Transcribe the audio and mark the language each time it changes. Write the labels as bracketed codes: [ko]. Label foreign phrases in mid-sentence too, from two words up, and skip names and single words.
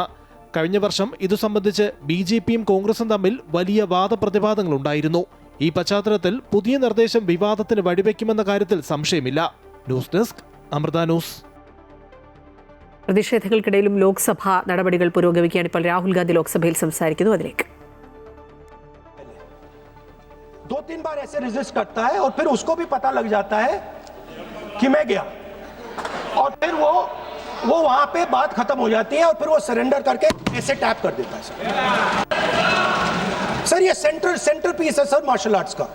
[ml] കഴിഞ്ഞ വർഷം ഇതു സംബന്ധിച്ച് BJP-യും കോൺഗ്രസും തമ്മിൽ വലിയ വാദപ്രതിവാദങ്ങളുണ്ടായിരുന്നു. ഈ പശ്ചാത്തലത്തിൽ പുതിയ നിർദ്ദേശം വിവാദത്തിന് വഴിവെക്കുമെന്ന കാര്യത്തിൽ സംശയമില്ല. [en] news desk [ml] അമൃത ന്യൂസ്. പ്രതിഷേധങ്ങൾക്കിടയിലും ലോക്സഭാ നടപടികൾ പുരോഗമിക്കുകയാണ്. ഇപ്പോൾ രാഹുൽ ഗാന്ധി ലോക്സഭയിൽ സംസാരിക്കുന്നു. അതിലേക്ക് [hi] 2-3 बार ऐसे रेजिस्ट करता है और फिर उसको भी पता लग जाता है कि मैं गया और फिर वो वहां पे बात खत्म हो जाती है और फिर वो सरेंडर करके ऐसे टैप कर देता है. सर ये [en] centre piece [hi] है सर [en] martial arts [hi] का.